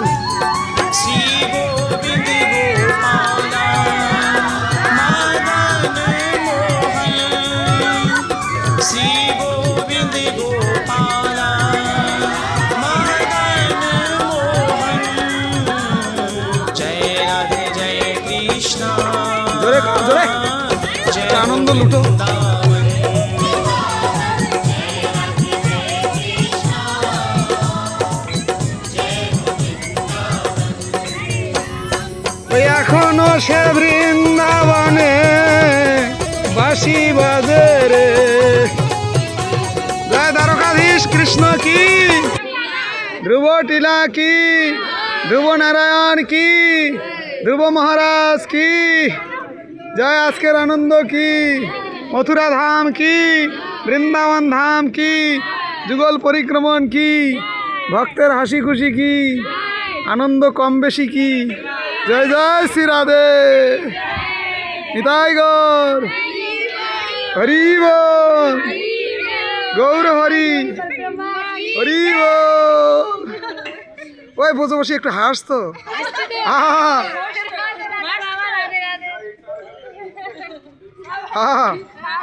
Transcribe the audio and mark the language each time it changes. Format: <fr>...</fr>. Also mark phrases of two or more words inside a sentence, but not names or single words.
<hi>श्री गोविंद गोपाला मदन मोहन श्री गोविंद गोपाला मदन मोहन जय राधे जय कृष्णा जोरे जोरे जय आनंद लुटो</hi> <bn>এখনো সে বৃন্দাবনে বাঁশি বাজে রে জয় দ্বারকাধীশ কৃষ্ণ কি ধ্রুব টিলা কি ধ্রুব নারায়ণ কি ধ্রুব মহারাজ কি জয় আজকের আনন্দ কি মথুরা ধাম কি বৃন্দাবন ধাম কি যুগল পরিক্রমণ কি ভক্তের হাসি খুশি কি আনন্দ কম বেশি কি</bn> <hi>जय जय श्री राधे निताई गौर हरि बोल गौर हरि हरि बोल ओए</hi> <bn>বসে বসে একটু হাস তো হ্যাঁ হ্যাঁ</bn>